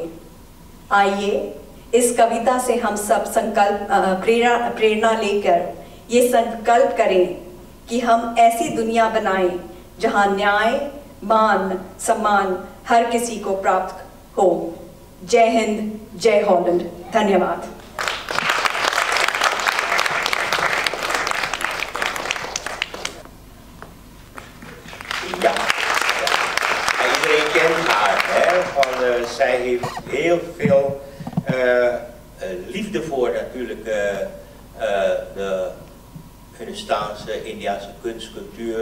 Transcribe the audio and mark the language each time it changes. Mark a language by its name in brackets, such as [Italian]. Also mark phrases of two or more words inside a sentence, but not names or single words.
[Hindi] आइए इस कविता से हम सब प्रेरणा लेकर ये संकल्प करें कि हम ऐसी दुनिया बनाएं जहां न्याय, मान, सम्मान हर किसी को प्राप्त हो। जय हिंद, जय हॉलैंड। धन्यवाद। [Dutch] Iedereen kent haar, hè? Zij heeft heel veel liefde voor natuurlijk de Hindustaanse, Indiase kunst, cultuur.